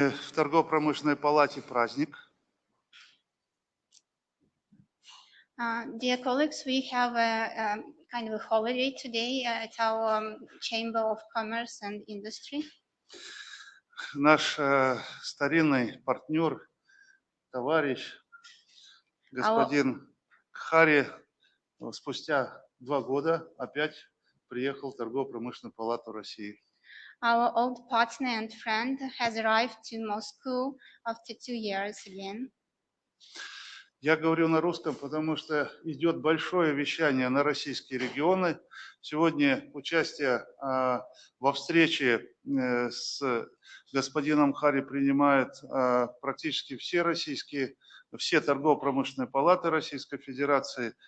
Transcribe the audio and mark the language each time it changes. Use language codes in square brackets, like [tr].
[ru] В торгово-промышленной палате праздник. [en] Dear colleagues, we have a kind of a holiday today at our Chamber of Commerce and Industry. [ru] Наш старинный партнер, товарищ, господин Кхаре, спустя 2 года опять приехал в торгово-промышленную палату России. [en] Our old partner and friend has arrived to Moscow after 2 years again. [ru] Я говорю на русском, потому что идет большое вещание на российские регионы. Сегодня участие во встрече с господином Кхаре принимают практически все торгово-промышленные палаты Российской Федерации.